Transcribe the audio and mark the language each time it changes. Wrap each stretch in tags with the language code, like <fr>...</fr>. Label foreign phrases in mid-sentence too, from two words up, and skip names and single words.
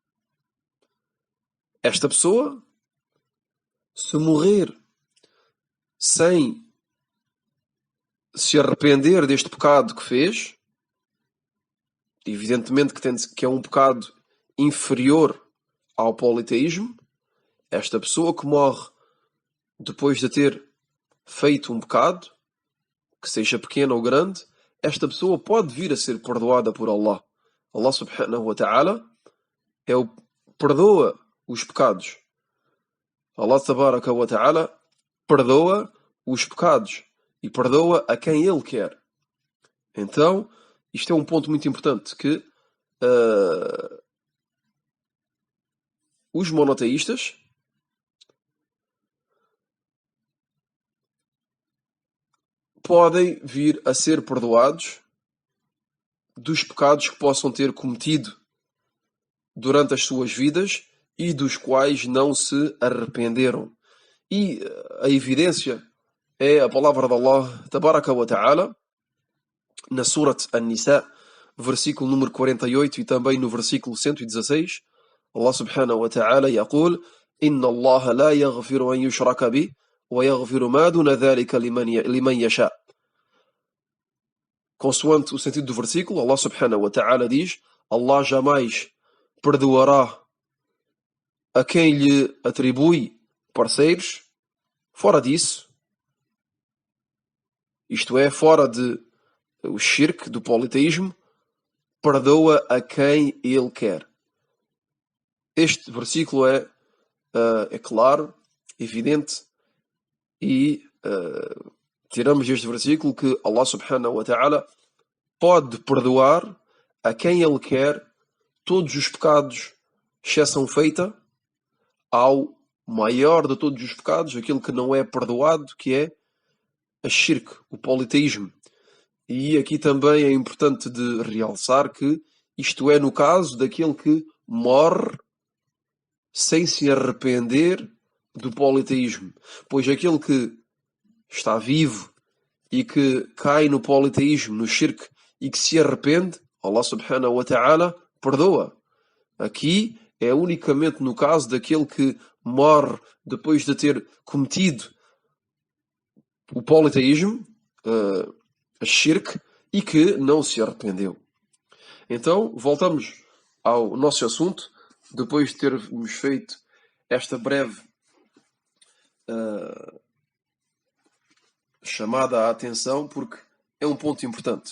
<pt>Esta pessoa, se morrer sem se arrepender deste pecado que fez, evidentemente que é um pecado inferior ao politeísmo, esta pessoa que morre depois de ter feito um pecado, que seja pequeno ou grande, esta pessoa pode vir a ser perdoada por Allah.</pt> <ar>الله سبحانه وتعالى</ar> <pt>perdoa os pecados.</pt> <ar>الله تبارك وتعالى</ar> <pt>perdoa os pecados e perdoa a quem Ele quer. Então, isto é um ponto muito importante, que os monoteístas podem vir a ser perdoados dos pecados que possam ter cometido durante as suas vidas e dos quais não se arrependeram. E a evidência é a palavra de</pt> <ar>الله تبارك وتعالى</ar> <pt>na Surat An-Nisa, versículo número 48 e também no versículo 116.</pt> <ar>الله سبحانه وتعالى يقول: إن الله لا يغفر أن يشرك به ويغفر ما دون ذلك لمن يشاء.</ar> <pt>Consoante o sentido do versículo,</pt> <ar>الله سبحانه وتعالى</ar> <pt>diz: Allah jamais perdoará a quem lhe atribui parceiros fora disso, isto é, fora de o shirk, do politeísmo, perdoa a quem Ele quer. Este versículo é claro, evidente, e tiramos deste versículo que</pt> <ar>الله سبحانه وتعالى</ar> <pt>pode perdoar a quem Ele quer todos os pecados, exceção feita ao maior de todos os pecados, aquele que não é perdoado, que é a shirk, o politeísmo. E aqui também é importante de realçar que isto é no caso daquele que morre sem se arrepender do politeísmo. Pois aquele que está vivo e que cai no politeísmo, no shirk, e que se arrepende,</pt> <ar>الله سبحانه وتعالى perdoa.</ar> <pt>Aqui é unicamente no caso daquele que morre depois de ter cometido o politeísmo, a shirk, e que não se arrependeu. Então, voltamos ao nosso assunto, depois de termos feito esta breve chamada à atenção, porque é um ponto importante.</pt>